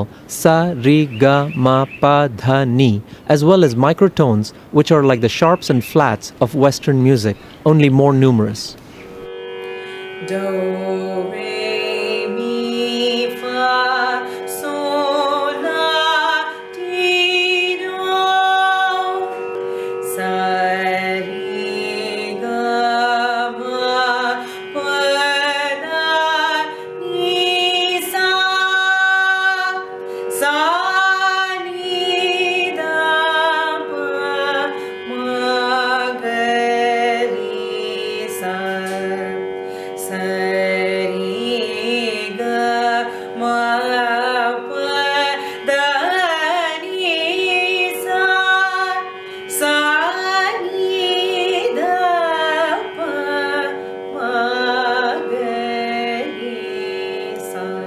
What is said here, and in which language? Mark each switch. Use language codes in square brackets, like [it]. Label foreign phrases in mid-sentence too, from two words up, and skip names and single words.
[en] sa, re, ga, ma, pa, dha, ni, as well as microtones, which are like the sharps and flats of Western music, only more numerous. Do, re, mi, fa, sol, la, ti, do, sa, re, ga, ma, pa, da, ni, sa, ni, da, pa, ma, ga, ri, sa. Sa, ri, ga, ma, pa, da, ni, sa, ni, da, pa, ma, ga, ri, sa.